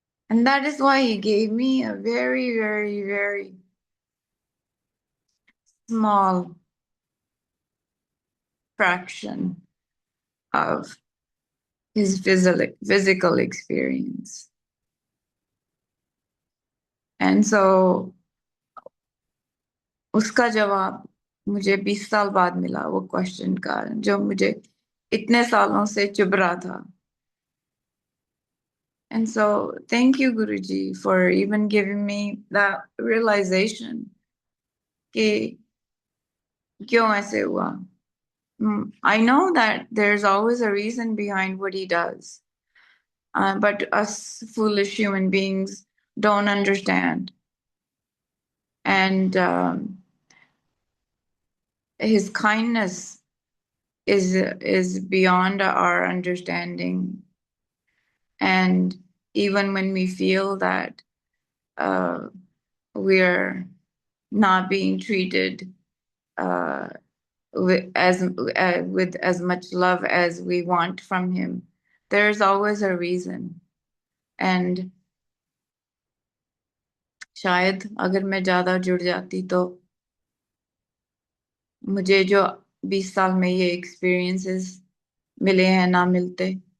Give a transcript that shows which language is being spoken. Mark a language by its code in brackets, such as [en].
[en] And that is why he gave me a very, very, very small fraction of his physical experience. And so [hi] उसका जवाब मुझे 20 साल बाद मिला, वो क्वेश्चन का जो मुझे इतने सालों से चुभ रहा था. [en] And so thank you, Guruji, for even giving me that realization [hi] कि क्यों ऐसे हुआ. [en] I know that there's always a reason behind what he does. But us foolish human beings don't understand. And his kindness is beyond our understanding. And even when we feel that we're not being treated uh, with as much love as we want from him, there's always a reason. And [hi] शायद अगर मैं ज्यादा जुड़ जाती तो मुझे जो 20 साल में ये एक्सपीरियंसेस मिले हैं ना मिलते.